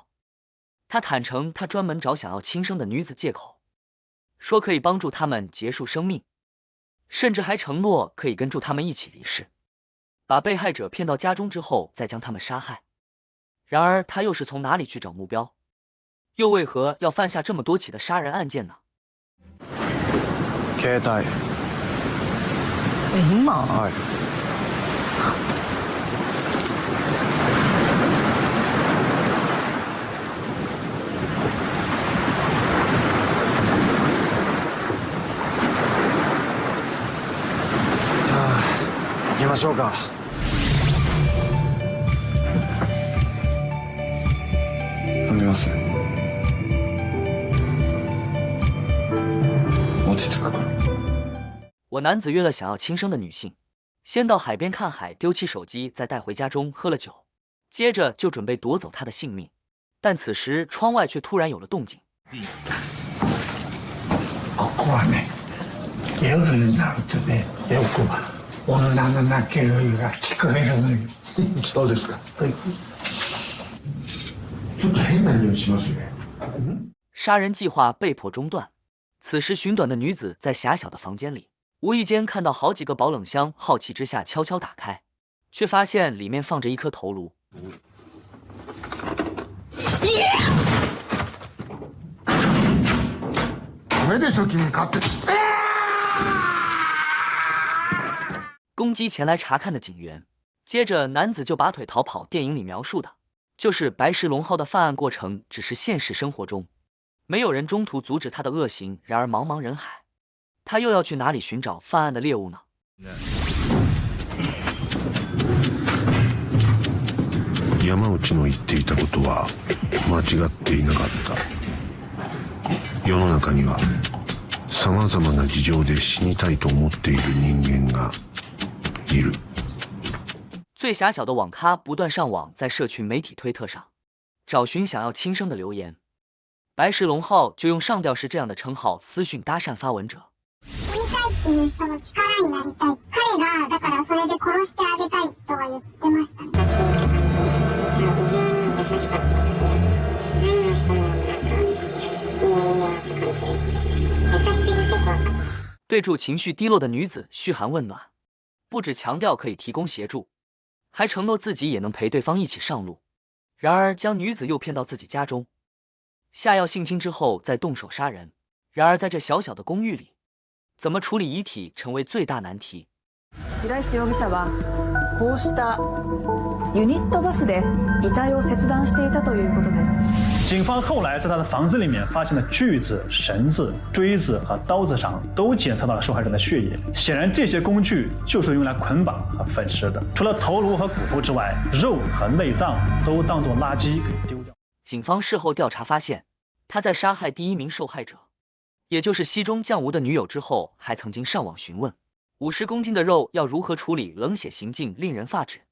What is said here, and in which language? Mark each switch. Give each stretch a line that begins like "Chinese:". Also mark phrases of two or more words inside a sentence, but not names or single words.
Chinese: 他坦诚，他专门找想要轻生的女子借口，说可以帮助他们结束生命，甚至还承诺可以跟助他们一起离世，把被害者骗到家中之后再将他们杀害。然而他又是从哪里去找目标？又为何要犯下这么多起的杀人案件呢？
Japanese: 携帯。今？はい。さあ、行きましょうか。飲みます。落ち着くから。
Chinese: 我男子约了想要轻生的女性，先到海边看海，丢弃手机，再带回家中喝了酒，接着就准备夺走她的性命。但此时窗外却突然有了动静。
Japanese: ここはね、夜になるとね、よく女の泣き声が聞こえるのよ。そうですか。はい。ちょっと変な匂いしますね。
Chinese: 杀人计划被迫中断。此时寻短的女子在狭小的房间里，无意间看到好几个保冷箱，好奇之下悄悄打开，却发现里面放着1颗头颅。
Japanese: ダメでしょ君勝手。
Chinese: 攻击前来查看的警员，接着男子就拔腿逃跑。电影里描述的就是白石龙浩的犯案过程，只是现实生活中没有人中途阻止他的恶行。然而茫茫人海，他又要去哪里寻找犯案的猎物呢？
Japanese: 山内の言っていたことは間違っていなかった。世の中にはさまざまな事情で死にたいと思っている人間がいる。
Chinese: 最狭小的网咖不断上网，在社群媒体推特上找寻想要轻生的留言。白石龙浩就用上吊是这样的称号私讯搭讪发文者。
Japanese: 死にたいっていう人の力になりたい。彼がだからそれで殺してあげたいとは言ってましたね。非常に優しかったので、何をしてもなんかいいよいいよって感じで、優しすぎて怖かった。
Chinese: 对住情绪低落的女子嘘寒问暖，不只强调可以提供协助，还承诺自己也能陪对方一起上路。然而将女子诱骗到自己家中，下药性侵之后再动手杀人。然而在这小小的公寓里，怎么处理遗体成为最大难题。
Japanese: 白石容疑者はこうしたユニットバスで遺体を切断していたということです。
Chinese: 警方后来在他的房子里面发现了锯子、绳子、锥子和刀子上都检测到了受害者的血液，显然这些工具就是用来捆绑和分尸的。除了头颅和骨头之外，肉和内脏都当作垃圾给丢掉。警方事后调查发现，他在杀害第一名受害者，也就是西中将吴的女友之后，还曾经上网询问50公斤的肉要如何处理，冷血行径令人发指。